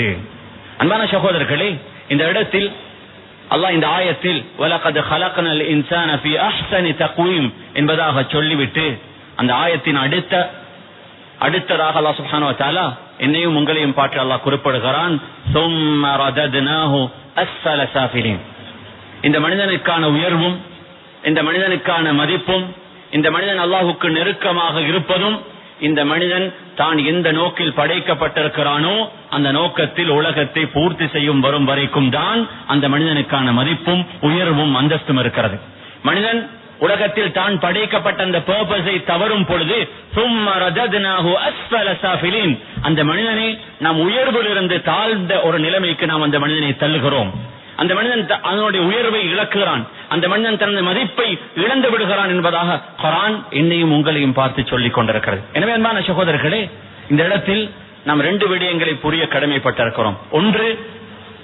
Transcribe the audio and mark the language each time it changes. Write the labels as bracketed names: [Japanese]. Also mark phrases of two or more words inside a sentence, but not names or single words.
[Tamil] அன்பான சகோதரர்களே, இந்த இடத்தில் அல்லாஹ் இந்த ஆயத்தில் [Arabic] ولقد خلقنا الإنسان في أحسن تقويم [Tamil] என்பதாக சொல்லிவிட்டு அந்த ஆயத்தின் அடுத்ததாக அல்லாஹ் [Arabic] سبحانه و تعالى [Tamil] என்னையும் உங்களையும் பார்த்து அல்லாஹ் குறிப்பிடுகிறான், [Arabic] ثُمَّ رَدَدْنَاهُ أَسْفَلَ سَافِلِينَ. [Tamil] இந்த மனிதனுக்கான உயர்வும், இந்த மனிதனுக்கான மதிப்பும், இந்த மனிதன் அல்லாஹ்வுக்கு நெருக்கமாக இருப்பதும், இந்த மனிதன் தான் எந்த நோக்கில் படைக்கப்பட்டிருக்கிறானோ அந்த நோக்கத்தில் உலகத்தை பூர்த்தி செய்யும் வரும் வரைக்கும் தான் அந்த மனிதனுக்கான மதிப்பும் உயர்வும் அந்தஸ்தும் இருக்கிறது. மனிதன் உலகத்தில் தான் படைக்கப்பட்ட அந்த பர்பஸை தவறும் பொழுது [Arabic] ثُمَّ رَدَدْنَاهُ أَسْفَلَ سَافِلِينَ, [Tamil] அந்த மனிதனை நாம் உயர்விலிருந்து தாழ்ந்த ஒரு நிலைமைக்கு நாம் அந்த மனிதனை தள்ளுகிறோம். அந்த மனிதன் அதனுடைய உயர்வை இழக்கிறான், அந்த மனிதன் தனது மதிப்பை இழந்து விடுகிறான் என்பதாக குர்ஆன் என்னையும் உங்களையும் பார்த்து சொல்லிக் கொண்டிருக்கிறது. எனவே அன்பான சகோதரர்களே, இந்த இடத்தில் நாம் ரெண்டு விடயங்களை புரிய கடமைப்பட்டிருக்கிறோம்.